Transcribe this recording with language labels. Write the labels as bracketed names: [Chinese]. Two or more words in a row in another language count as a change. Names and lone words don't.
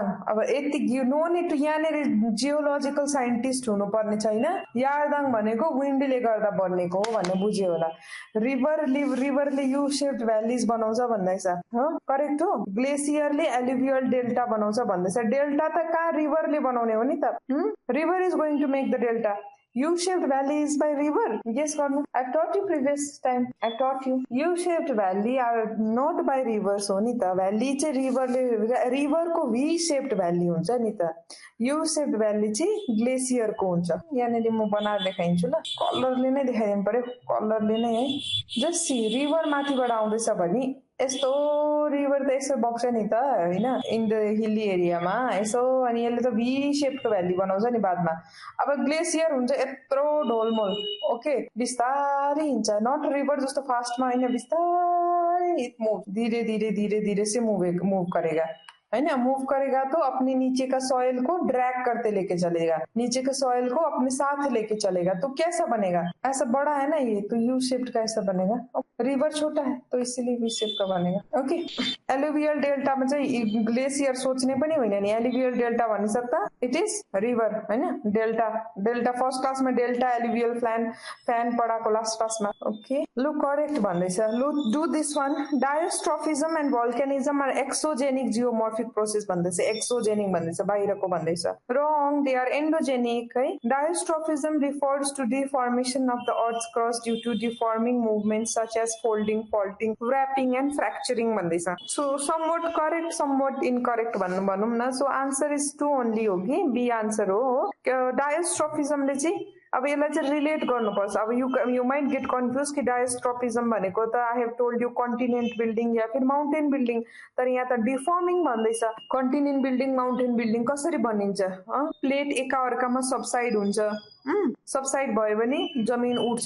[Nepali] अब यति [English] you know need to [Nepali] यहाँनिर [English] geological scientist [Nepali] हुनुपर्ने छैन। यारदाङ भनेको विन्डले गर्दा बनेको हो भन्ने बुझ्यो होला। रिभरले [English] U shaped valleys [Nepali] बनाउँछ भन्दैछ, करेक्ट हो। ग्लेसियरले [English] alluvial delta [Nepali] बनाउँछ भन्दैछ। डेल्टा त कहाँ रिभरले बनाउने हो नि त। [English] river is going to make the delta. U-shaped valley is by river. Yes or no? I've taught you previous time. I've taught you. U-shaped valley are not by rivers [Nepali] हो नि त। भ्याली चाहिँ रिभरको V-shaped भ्याली हुन्छ नि त। U-shaped भ्याली चाहिँ ग्लेसियरको हुन्छ। यहाँनिर म बनाएर देखाइदिन्छु ल। कलरले नै देखाइदिनु पर्यो, कलरले नै है। [English] just see [Nepali] रिभर माथिबाट आउँदैछ भने यस्तो रिभर त यसो बग्छ नि त होइन, [English] in the hilly areaमा [Nepali] यसो, अनि यसले त [English] V shapeको [Nepali] भ्याली बनाउँछ नि बादमा। अब ग्लेसियर हुन्छ यत्रो ढोलमोल, ओके बिस्तारै हिँड्छ, नट रिभर जस्तो फास्टमा होइन, बिस्तारै मूव, [Hindi] धीरे धीरे धीरे धीरे से मूव करेगा है ना। मूव करेगा तो अपने नीचे का सॉइल को ड्रैग करते लेके चलेगा, नीचे के सॉइल को अपने साथ लेके चलेगा। तो कैसा बनेगा, ऐसा बड़ा है ना ये, तो [English] U shaped [Hindi] का ऐसा बनेगा। रिवर छोटा है तो इसीलिए [English] V shape [Hindi] का बनेगा। [Nepali] ओके [English] alluvial delta [Nepali] में चाहिँ ग्लेसियर सोच्ने पनि होइन नि। [English] alluvial delta [Nepali] भनिसक्दा [English] it is river [Nepali] होइन। डेल्टा डेल्टा [English] first classमा [Nepali] डेल्टा [English] alluvial fan [Nepali] पढाएको [English] last classमा। [Nepali] ओके लु करेक्ट भन्दैछ। लु [English] do this one. diastrophism and volcanism are exogenic geomorphic process भन्दैछ। [Nepali] एक्सोजेनिक भन्दैछ बाहिरको भन्दैछ। [English] wrong, they are endogenic है। diastrophism refers to deformation of the earth's crust due to deforming movement such as folding, faulting, wrapping and fracturing भन्दैछ। सो somewhat correct, somewhat incorrect [Nepali] भनौँ न। [English] so answer is 2 only [Nepali] हो कि बी आन्सर हो। डायोस्ट्रोफिजमले चाहिँ अब यसलाई चाहिँ रिलेट गर्नुपर्छ। अब [English] you might get confuse [Nepali] कि डायोस्ट्रोफिजम भनेको त [English] I have told you continent building [Hindi] या फिर [English] mountain building, [Nepali] तर यहाँ त डिफर्मिङ भन्दैछ। [English] continent building mountain building [Nepali] कसरी बनिन्छ, प्लेट एकाअर्कामा सबसाइड हुन्छ, सबसाइड भयो भने जमिन उठ्छ।